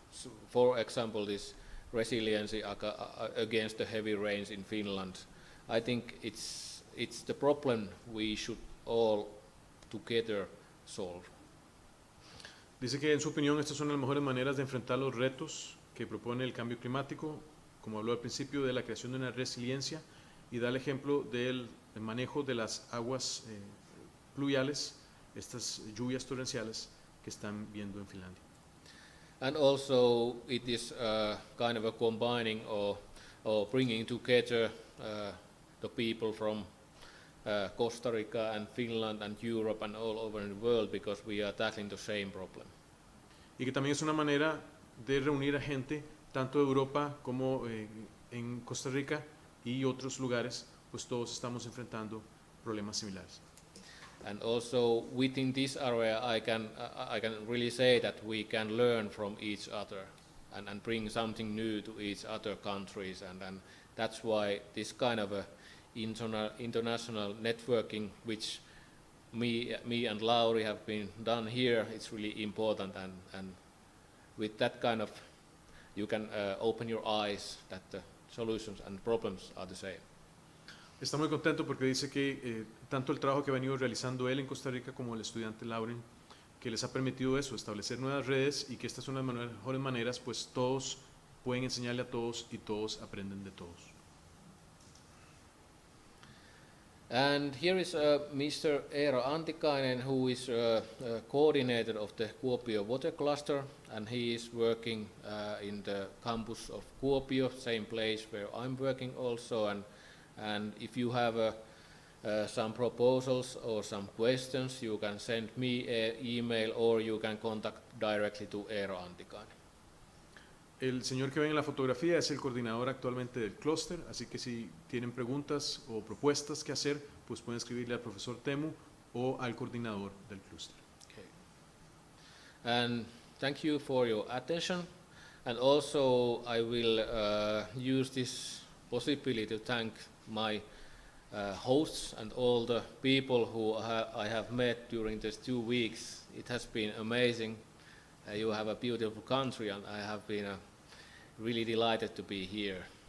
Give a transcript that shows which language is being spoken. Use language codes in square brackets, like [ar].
[en] So, for example, this resiliency against the heavy rains in Finland. I think it's the problem we should all together solve. [es] Dice que en su opinión estas son las mejores maneras de enfrentar los retos que propone el cambio climático, como habló al principio de la creación de una resiliencia, y da el ejemplo del manejo de las aguas pluviales, estas lluvias torrenciales que están viendo en Finlandia. [en] And also it is kind of a combining or bringing together the people from Costa Rica and Finland and Europe and all over the world, because we are tackling the same problem. [es] Y que también es una manera de reunir a gente tanto de Europa como en Costa Rica y otros lugares, pues todos estamos enfrentando problemas similares. [en] And also within this area I can really say that we can learn from each other and bring something new to each other countries, and that's why this kind of international networking, which me and Lauri have been done here. It's really important, and with that kind of, you can open your eyes that the solutions and problems are the same. [es] Está muy contento porque dice que tanto el trabajo que ha venido realizando él en Costa Rica como el estudiante Lauren, que les ha permitido eso, establecer nuevas redes y que estas son las mejores maneras, pues todos pueden enseñarle a todos y todos aprenden de todos. [en] And here is Mr. Eero Antikainen, who is coordinator of the Kuopio Water Cluster, and he is working in the campus of Kuopio, same place where I'm working also. And if you have some proposals or some questions, you can send me an email or you can contact directly to Eero Antikainen. [es] El señor que ven en la fotografía es el coordinador actualmente del clúster, así que si tienen preguntas o propuestas que hacer, pues pueden escribirle al profesor Teemu o al coordinador del clúster. [en] Okay. And thank you for your attention. And also I will use this possibility to thank my hosts and all the people who I have met during these 2 weeks. It has been amazing. You have a beautiful country, and I have been really delighted to be here.